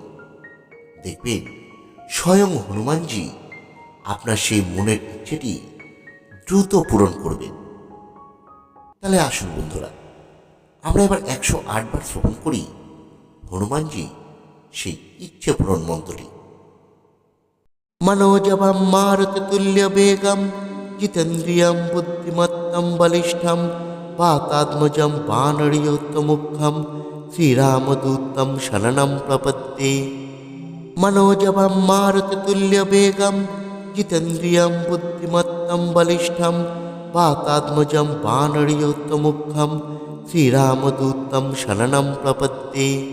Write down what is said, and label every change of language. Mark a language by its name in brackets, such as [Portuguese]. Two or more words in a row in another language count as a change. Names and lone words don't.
[Bangla] দেখবেন স্বয়ং হনুমানজি আপনার সেই মনের ইচ্ছেটি দ্রুত পূরণ করবেন। তাহলে আসুন বন্ধুরা, আমরা এবার 108 বার শ্রবণ করি হনুমানজি সেই ইচ্ছে পূরণ মন্ত্রটি। [Sanskrit] मनोजवं मारुततुल्यवेगं जितेन्द्रियं बुद्धिमत्तं बलिष्ठं वातात्मजं वानरयोत्तमुखं श्रीरामदूतं शरणं प्रपद्ये। मनोजवं मारुततुल्यवेगं जितेन्द्रियं बुद्धिमत्तं बलिष्ठं वातात्मजं वानरयोत्तमुखं श्रीरामदूतं शरणं प्रपद्ये।